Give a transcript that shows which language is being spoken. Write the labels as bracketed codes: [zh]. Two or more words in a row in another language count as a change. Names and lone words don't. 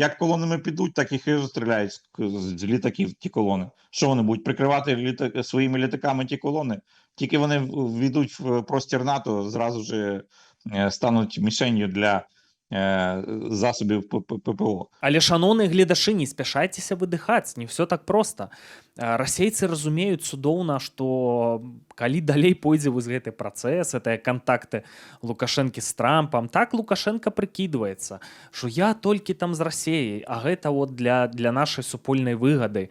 [uk] Як колонами підуть, так їх і розстріляють з літаків ті колони. Що вони будуть прикривати своїми літаками ті колони? Тільки вони війдуть в простір НАТО, зразу ж стануть мішенью для засобів ППО. Але, [be] шановныя гледачы, не спяшайцеся выдыхаць, не ўсё так проста. Расейцы разумеюць цудоўна, што калі далей пойдзе вось гэты працэс, гэтыя кантакты Лукашэнкі з Трампам, так Лукашенко прыкідваецца, што я толькі там з Расеяй, а гэта вот для нашай супольнай выгады.